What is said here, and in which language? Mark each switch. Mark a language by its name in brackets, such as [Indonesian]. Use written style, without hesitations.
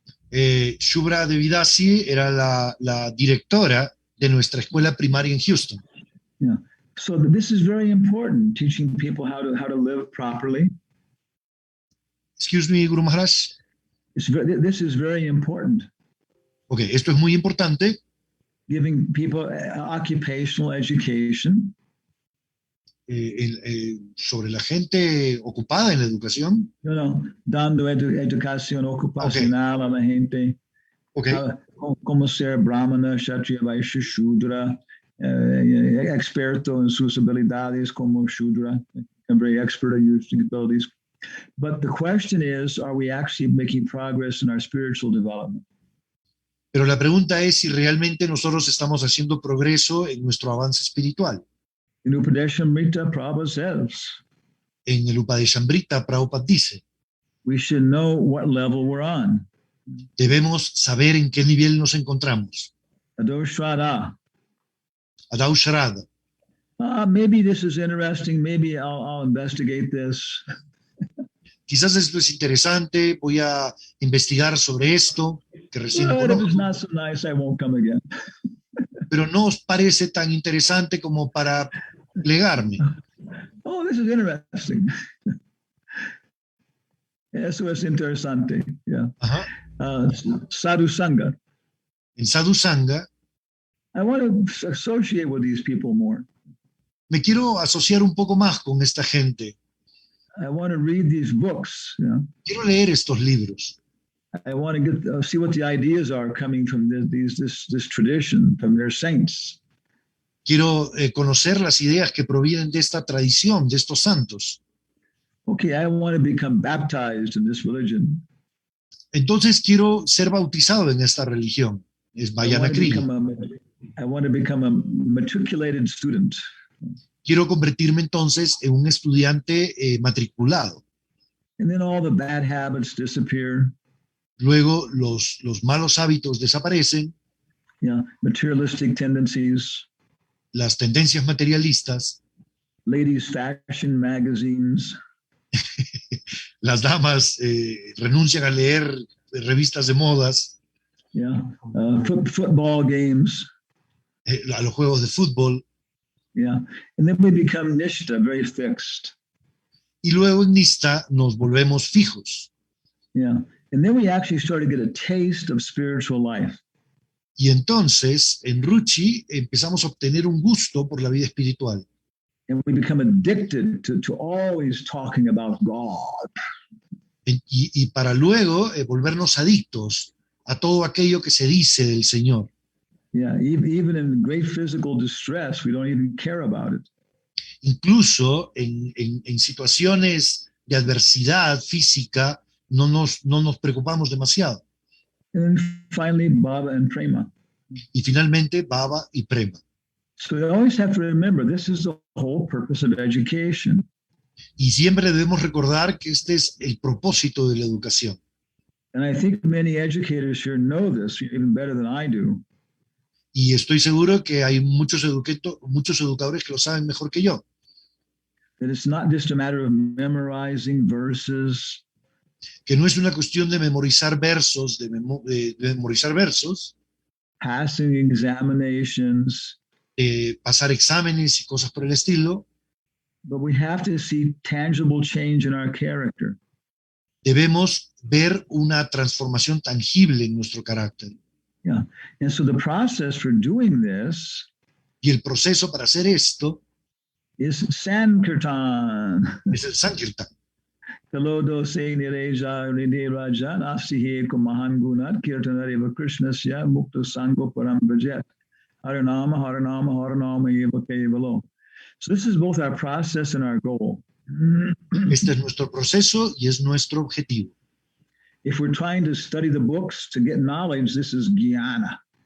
[Spanish] Shubra Desvidasi era la directora de nuestra escuela primaria en Houston. [English] Yeah. So this is very important, teaching people how to live properly. Excuse me, Guru Maharaj. This is very important. [Spanish] Okay, esto es muy importante. [English] Giving people occupational education. [Spanish] Sobre la gente ocupada en la educación. Dando educación ocupacional a la gente. [English] Okay. [Spanish] Como ser brahmana, kshatriya, vaishya, shudra, experto en sus habilidades como shudra, [English] very expert at using abilities. But the question is, are we actually making progress in our spiritual development? [Spanish] Pero la pregunta es si realmente nosotros estamos haciendo progreso en nuestro avance espiritual. [English] In Upadeshamrita, Prabhupada says, [Spanish] en el Upadeshamrita, Prabhupada dice, [English] we should know what level we're on. [Spanish] Debemos saber en qué nivel nos encontramos. [Sanskrit] Adau Shraddha. Adau Shraddha. [English] Maybe this is interesting. Maybe I'll investigate this. [Spanish] Quizás esto es interesante. Voy a investigar sobre esto que recién [English] But if [Spanish] conozco. [English] it's not so nice, I won't come again. [Spanish] Pero no os parece tan interesante como para plegarme. [English] Oh, this is interesting. [Spanish] Eso es interesante. Yeah. Sadhu Sangha. En Sadhu Sangha, [English] I want to associate with these people more. [Spanish] me quiero asociar un poco más con esta gente. [English] I want to read these books. [Spanish] Quiero leer estos libros. [English] I want to see what the ideas are coming from this tradition, from their saints. [Spanish] Quiero conocer las ideas que provienen de esta tradición, de estos santos. [English] Okay, I want to become baptized in this religion. [Spanish] Entonces quiero ser bautizado en esta religión. Es Vayana Kriya. [English] I want to become a matriculated student. [Spanish] Quiero convertirme entonces en un estudiante matriculado. [English] And then all the bad habits disappear. [Spanish] Luego los malos hábitos desaparecen. [English] Yeah, materialistic tendencies. [Spanish] Las tendencias materialistas. [English] Ladies' fashion magazines. [Spanish] Las damas renuncian a leer revistas de modas. [English] Yeah, football games. [Spanish] A los juegos de fútbol. [English] Yeah, and then we become nishta, very fixed. [Spanish] Y luego en Nista nos volvemos fijos. [English] Yeah, and then we actually start to get a taste of spiritual life. [Spanish] Y entonces en Ruchi empezamos a obtener un gusto por la vida espiritual. [English] And we become addicted to always talking about God. [Spanish] Y para luego volvernos adictos a todo aquello que se dice del Señor. [English] Yeah, even in great physical distress, we don't even care about it. [Spanish] Incluso en situaciones de adversidad física no nos preocupamos demasiado. [English] And then finally, Bhava and Prema. [Spanish] Y finalmente, Bhava y Prema. [English] So you always have to remember, this is the whole purpose of education. [Spanish] Y siempre debemos recordar que este es el propósito de la educación. [English] And I think many educators here know this even better than I do. [Spanish] Y estoy seguro que hay muchos educadores que lo saben mejor que yo. [English] That it's not just a matter of memorizing verses. [Spanish] que no es una cuestión de memorizar versos, de memorizar versos, [English] passing examinations, [Spanish] pasar exámenes y cosas por el estilo. [English] but we have to see tangible change in our character. [Spanish] Debemos ver una transformación tangible en nuestro carácter. [English] Yeah. And so the process for doing this [Spanish] Y el proceso para hacer esto [English] is Sankirtan. [Spanish] es el Sankirtan. [Sanskrit] Kalodo se nireja nide rajan asihe kumahan gunat kirtanareva krishnasya mukta sango param brajet. Haranama, haranama, haranama eva kevalo. [English] So this is both our process and our goal. [Spanish] Este es nuestro proceso y es nuestro objetivo. [English] If we're trying to study the books to get knowledge, this is jnana.